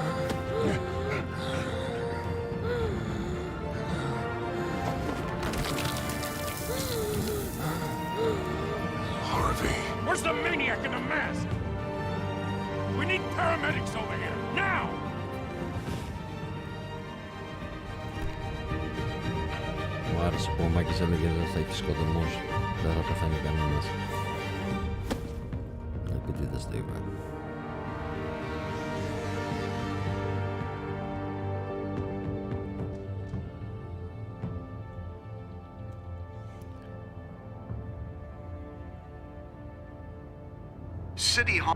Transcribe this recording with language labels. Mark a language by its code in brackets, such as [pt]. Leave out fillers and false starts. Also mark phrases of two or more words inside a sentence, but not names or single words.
[en] Harvey. Where's the maniac in the mask? We need paramedics over here, now! [el] Μου άρεσε που ο Μάκης έλεγε δεν θα έχει σκοτωμούς, δεν θα πεθάνει κανένας. Επίτηδες το είπα. [en] City Hall.